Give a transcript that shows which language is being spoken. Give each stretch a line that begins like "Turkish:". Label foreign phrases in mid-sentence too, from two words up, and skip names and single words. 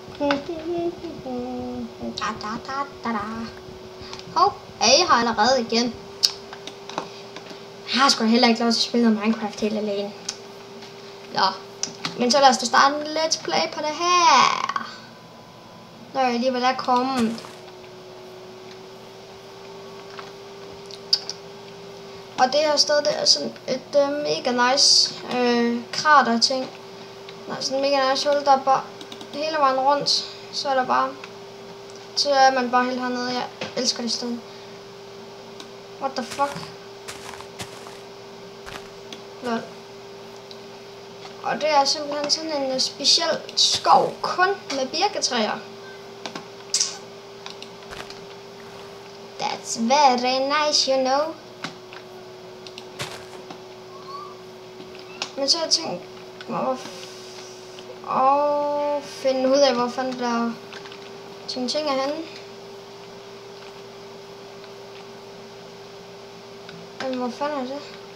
Danish: Hov, hey, jeg har allerede igen. Jeg har sgu heller ikke lov til at spille Minecraft helt alene. Nå, men så lad os da starte en
English: let's play
Danish: på det her. Når jeg alligevel er kommet. Og det her sted, det er sådan et mega nice krater ting. Der er sådan en mega nice hul, der er bare hele vejen rundt. Så er der bare, så er man bare helt hernede. Jeg elsker det sted.
English: What the fuck? Lol.
Danish: Og det er simpelthen sådan en speciel skov kun med birketræer.
English: That's very nice, you know.
Danish: Men så har jeg tænkt mig at finde ud af, hvor fanden der ting er henne. Men hvor fanden er det?